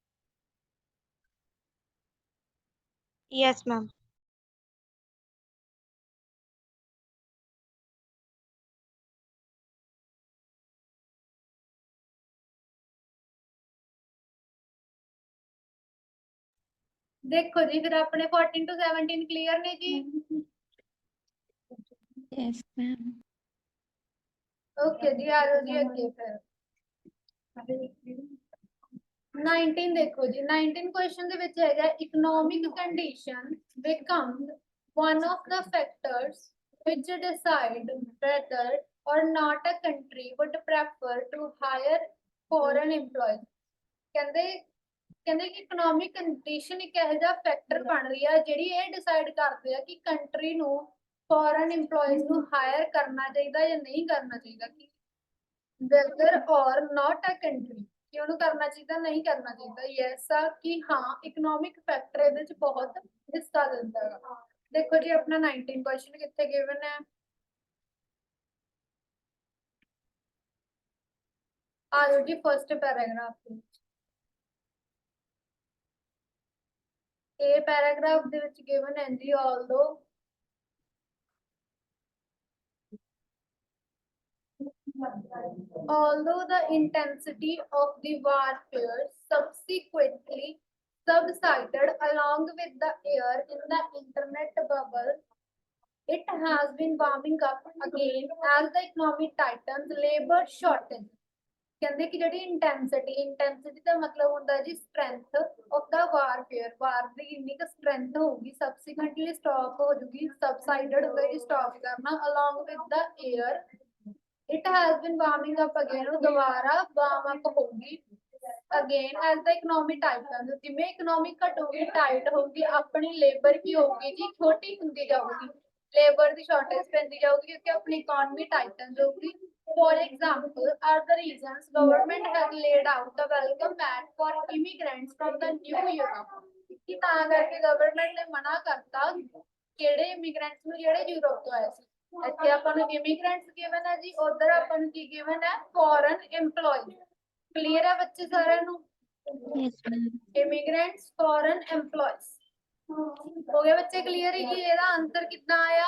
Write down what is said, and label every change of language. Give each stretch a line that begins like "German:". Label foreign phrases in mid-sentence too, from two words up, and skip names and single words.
English: Yes ma'am
Punjabi: ਦੇਖੋ ਜੀ ਫਿਰ ਆਪਣੇ 14 to 17 ਕਲੀਅਰ ਨੇ ਜੀ
English: Yes ma'am
Punjabi: ਓਕੇ ਜੀ ਆ ਜਾਓ ਜੀ ਅੱਗੇ ਫਿਰ 19 ਦੇਖੋ ਜੀ 19 ਕੁਐਸਚਨ ਦੇ ਵਿੱਚ ਹੈਗਾ
English: economic condition become one of the factors which decide whether or not a country would prefer to hire foreign employees
Punjabi: ਕਹਿੰਦੇ ਕਹਿੰਦੇ ਕਿ
English: economic condition
Punjabi: ਇੱਕ ਇਹੋ ਜਿਹਾ ਫੈਕਟਰ ਬਣ ਰਹੀ ਆ ਜਿਹੜੀ ਇਹ ਡਿਸਾਈਡ ਕਰਦੇ ਆ ਕਿ ਕੰਟਰੀ ਨੂੰ
English: foreign employees
Punjabi: ਨੂੰ ਹਾਇਰ ਕਰਨਾ ਚਾਹੀਦਾ ਜਾਂ ਨਹੀਂ ਕਰਨਾ ਚਾਹੀਦਾ ਕਿ
English: whether or not a country
Punjabi: ਕਿ ਉਹਨੂੰ ਕਰਨਾ ਚਾਹੀਦਾ ਨਹੀਂ ਕਰਨਾ ਚਾਹੀਦਾ ਯੈਸ ਆ ਕਿ ਹਾਂ
English: economic factor
Punjabi: ਇਹਦੇ ਵਿੱਚ ਬਹੁਤ ਹਿੱਸਾ ਦਿੰਦਾ ਹੈ ਦੇਖੋ ਜੀ ਆਪਣਾ 19 ਕੁਐਸਚਨ ਕਿੱਥੇ ਗਿਵਨ ਹੈ ਆ ਜਾਓ ਜੀ
English: first paragraph
Punjabi: ਦੇ ਵਿੱਚ ਇਹ ਪੈਰਾਗ੍ਰਾਫ ਦੇ ਵਿੱਚ ਗਿਵਨ ਹੈ ਜੀ
English: although the intensity of the warfare subsequently subsided along with the air in the internet bubble, it has been warming up again as the economy tightens labor shortage.
Punjabi: ਕਹਿੰਦੇ ਕਿ ਜਿਹੜੀ ਇੰਟੈਂਸਿਟੀ ਦਾ ਮਤਲਬ ਹੁੰਦਾ ਜੀ
English: strength of the warfare
Punjabi: ਵਾਰ ਦੀ ਇੰਨੀ ਕੁ ਸਟਰੈਂਥ ਹੋਊਗੀ
English: subsequently stop
Punjabi: ਹੋ ਜੂਗੀ ਸਬਸਾਈਡਡ ਹੋ ਗਈ ਸਟਾਪ ਕਰਨਾ
English: along with the air it has been warming up again
Punjabi: ਉਹ ਦੁਬਾਰਾ
English: warm up
Punjabi: ਹੋਊਗੀ
English: again as the economy tighten
Punjabi: ਜਿਵੇਂ ਇਕਨੋਮੀ ਘਟੂਗੀ ਟਾਈਟ ਹੋਊਗੀ ਆਪਣੀ ਲੇਬਰ ਕੀ ਹੋਊਗੀ ਜੀ ਛੋਟੀ ਹੁੰਦੀ ਜਾਊਗੀ ਲੇਬਰ ਦੀ ਸ਼ਾਰਟੇਜ ਪੈਂਦੀ ਜਾਊਗੀ ਕਿਉਂਕਿ ਆਪਣੀ
English: economy tighten
Punjabi: ਜਾਊਗੀ
English: For example, are the reasons government has laid out the welcome mat for immigrants from the new Europe?
Punjabi: ਕਿ ਤਾਂ ਕਰਕੇ ਗਵਰਨਮੈਂਟ ਨੇ ਮਨਾ ਕਰਤਾ ਕਿਹੜੇ ਇਮੀਗ੍ਰੈਂਟਸ ਨੂੰ ਜਿਹੜੇ ਯੂਰਪ ਤੋਂ ਆਏ ਸੀ ਇੱਥੇ ਆਪਾਂ ਨੂੰ ਇਮੀਗ੍ਰੈਂਟਸ ਗਿਵਨ ਹੈ ਜੀ ਉਧਰ ਆਪਾਂ ਨੂੰ ਕੀ ਗਿਵਨ ਹੈ
English: foreign employees
Punjabi: ਕਲੀਅਰ ਹੈ ਬੱਚੇ ਸਾਰਿਆਂ ਨੂੰ ਇਮੀਗ੍ਰੈਂਟਸ
English: foreign employees
Punjabi: ਹੋ ਗਏ ਬੱਚੇ ਕਲੀਅਰ ਹੈ ਕਿ ਇਹਦਾ ਆਨਸਰ ਕਿੱਦਾਂ ਆਇਆ